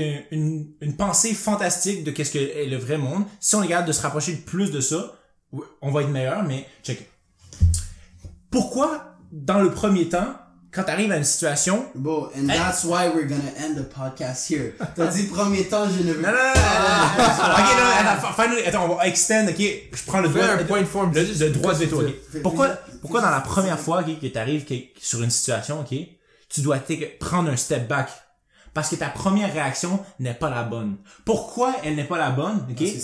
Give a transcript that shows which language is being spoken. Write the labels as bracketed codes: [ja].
[fr] Une pensée fantastique de qu'est-ce que est le vrai monde. Si on est capable de se rapprocher le plus de ça, on va être meilleur, mais check. Pourquoi, dans le premier temps, quand t'arrives à une situation... Bon, [en] and that's why we're gonna end the podcast here. [fr] T'as dit premier temps, je ne veux pas. Non. Attends, on va extend, ok? Je prends le droit de veto, ok? Pourquoi dans la première fois, ok, que t'arrives sur une situation, ok, tu dois prendre un step back? Parce que ta première réaction n'est pas la bonne. Pourquoi elle n'est pas la bonne, ok?